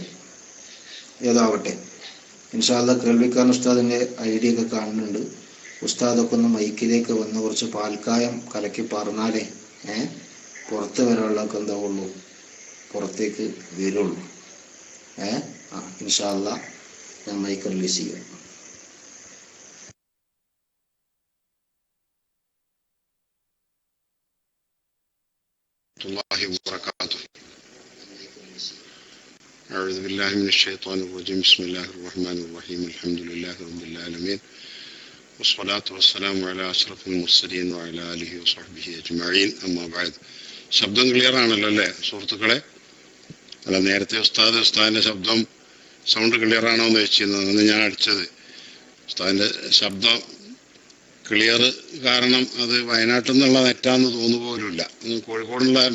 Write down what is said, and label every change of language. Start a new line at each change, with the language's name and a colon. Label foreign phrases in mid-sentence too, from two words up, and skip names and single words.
Malayalam: ഏതാവട്ടെ,
Arabic: إن شاء الله
Malayalam: കേൾവിക്കാരൻ ഉസ്താദിൻ്റെ ഐഡിയ ഒക്കെ കാണുന്നുണ്ട്. ഉസ്താദൊക്കെ ഒന്ന് മൈക്കിലേക്ക് വന്ന് കുറച്ച് പാൽക്കായം കലക്കി പറഞ്ഞാലേ പുറത്ത് വരാനുള്ളതൊക്കെ എന്താവുള്ളൂ, പുറത്തേക്ക് വരുള്ളൂ.
Arabic: إن شاء الله
Malayalam: ഞാൻ മൈക്ക് റിലീസ് ചെയ്യാം.
Arabic: أعوذ بالله من الشيطان الرجيم. بسم الله الرحمن الرحيم. الحمد لله رب العالمين والصلاة والسلام على أشرف المرسلين وعلى آله وصحبه أجمعين. أما بعد.
Malayalam: ശബ്ദം ക്ലിയർ ആണല്ലോ അല്ലേ സുഹൃത്തുക്കളെ? അല്ല, നേരത്തെ ഉസ്താദിൻ്റെ സൗണ്ട് ക്ലിയർ ആണോ എന്ന് ചോദിച്ചിരുന്നത്. അന്ന് ഞാൻ അടിച്ചത് ഉസ്താദിൻ്റെ ശബ്ദം ക്ലിയർ, കാരണം അത് വയനാട്ടിൽ നിന്നുള്ള നെറ്റാന്ന് തോന്നുപോലുമില്ല.